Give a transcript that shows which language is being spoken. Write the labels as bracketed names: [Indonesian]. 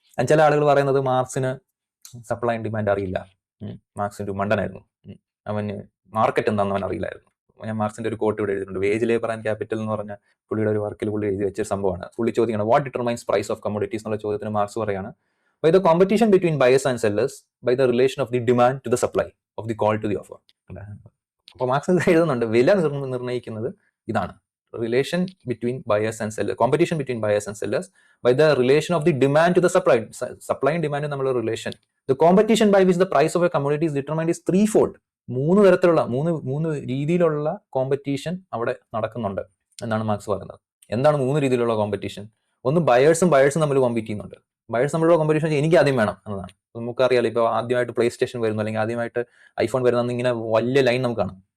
[Malayalam] ചില ആളുകൾ പറയുന്നത് മാർക്സിന് സപ്ലൈ ആൻഡ് ഡിമാൻഡ് അറിയില്ല, മാർക്സിന്റെ മണ്ടനായിരുന്നു, അവന് മാർക്കറ്റ് എന്താണെന്ന് അവൻ അറിയില്ലായിരുന്നു. ഞാൻ മാർക്സിന്റെ ഒരു കോട്ട് ഇവിടെ എഴുതിയിട്ടുണ്ട്. വേജ് ലേബർ ആൻഡ് ക്യാപിറ്റൽ എന്ന് പറഞ്ഞ പുള്ളിയുടെ ഒരു വർക്കിൽ പുള്ളി എഴുതി വെച്ച സംഭവമാണ്. പുള്ളി ചോദിക്കണം [English] what determines price of commodities [Malayalam] എന്നുള്ള ചോദ്യത്തിന് മാർക്സ് പറയാണ് [English] By the competition between buyers and sellers by the relation of the demand to the supply of the call to the offer. [Malayalam] അപ്പോൾ മാർക്സ് എഴുതുന്നുണ്ട് വില നിർണ്ണയിക്കുന്നത് ഇതാണ്, [English] relation between buyers and sellers, competition between buyers and sellers by the relation of the demand to the supply. Supply and demand തമ്മിലുള്ള relation. The competition by which the price of a commodity is determined is threefold. [Malayalam] മൂന്ന് തരത്തിലുള്ള മൂന്ന് രീതിയിലുള്ള competition അവിടെ നടക്കുന്നുണ്ട് എന്നാണ് marks പറയുന്നത്. എന്താണ് മൂന്ന് രീതിയിലുള്ള കോമ്പറ്റീഷൻ? ഒന്ന് ബയേഴ്സും തമ്മിൽ കോമ്പീറ്റ് ചെയ്യുന്നുണ്ട്. ബയേഴ്സ് തമ്മിലുള്ള കോമ്പറ്റീഷൻ എനിക്ക് ആദ്യം വേണം എന്നതാണ്. നമുക്കറിയാലോ, ഇപ്പോൾ ആദ്യമായിട്ട് പ്ലേ സ്റ്റേഷൻ വരുന്നു അല്ലെങ്കിൽ ആദ്യമായിട്ട് ഐഫോൺ വരുന്ന ഇങ്ങനെ വലിയ ലൈൻ നമുക്ക് കാണാം.